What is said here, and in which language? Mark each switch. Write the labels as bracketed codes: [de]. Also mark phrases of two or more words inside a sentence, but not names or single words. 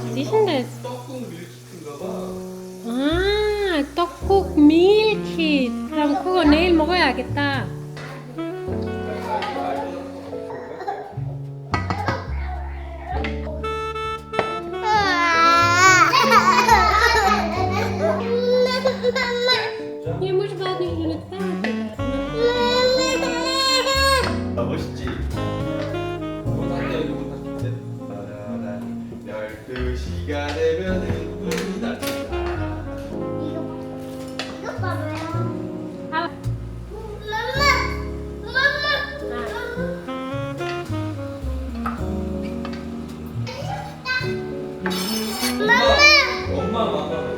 [ko] 맛있는데. 떡국 밀키트인가 봐. 아, 떡국 밀키트. 그럼 그거 내일 먹어야겠다. [nl] Je moet wel niet in het water. [ko] 아, 멋있지? 문 닫자, 여기 문 닫자. 따라라, 12시가 되면은 문이 닫힌다. 이거 봐봐요. 아, 엄마, 엄마.